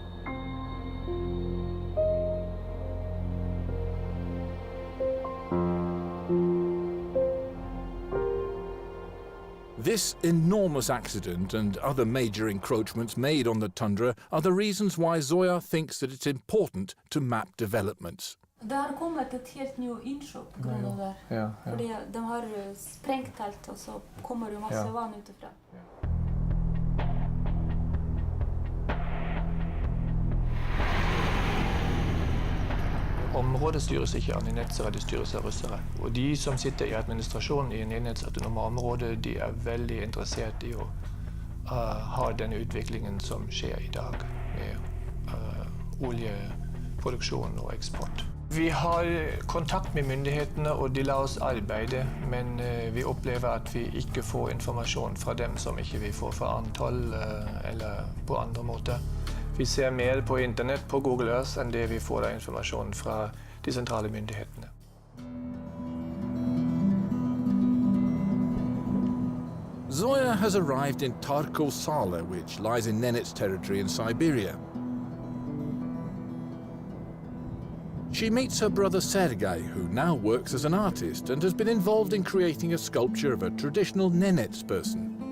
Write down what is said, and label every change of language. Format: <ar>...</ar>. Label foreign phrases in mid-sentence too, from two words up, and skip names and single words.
<en>This enormous accident and other major encroachments made on the tundra are the reasons why Zoya thinks that it's important to map developments.</en> <sv>Det har kommit ett helt nytt inköp på grund av det. Ja, För de har sprängt allt och så kommer det massa vann utifrån.</sv> <no>Området styres ikke av Nenets, det styres av russere. Og de som sitter i administrasjonen i Nenets autonome område, de er veldig interessert i å ha denne utviklingen som skjer i dag med oljeproduksjon og eksport. Vi har kontakt med myndighetene, og de lar oss arbeide, men vi opplever at vi ikke får informasjon fra dem som ikke vi får fra antall eller på andre måter. Vi ser mer på internett, på Google Earth, enn det vi får av informasjon fra de sentrale myndighetene.</no> <en>Zoya has arrived in Tarko Sala, which lies in Nenets territory in Siberia. She meets her brother Sergei, who now works as an artist and has been involved in creating a sculpture of a traditional Nenets person.</en>